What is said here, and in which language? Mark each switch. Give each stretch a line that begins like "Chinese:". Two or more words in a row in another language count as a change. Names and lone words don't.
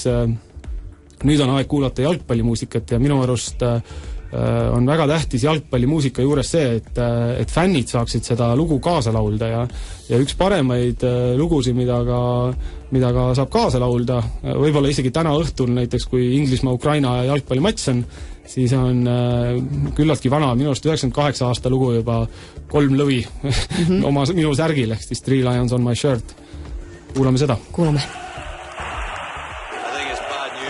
Estonian: nüüd on aeg kuulata jalgpallimuusikat ja minu arust on väga tähtis jalgpallimuusika juures see, et fännid saaksid seda lugu kaasa laulda ja üks paremaid lugusid, mida ka saab kaasa laulda, võib-olla isegi täna õhtul näiteks, kui Inglismaa-Ukraina jalgpallimats on, siis on küllaltki vana, minu arust 98 aasta lugu juba 3 lõvi minu särgil, ehk siis
English: Three Lions on my shirt.
Estonian: Kuulame seda. Kuulame.
English: I think it's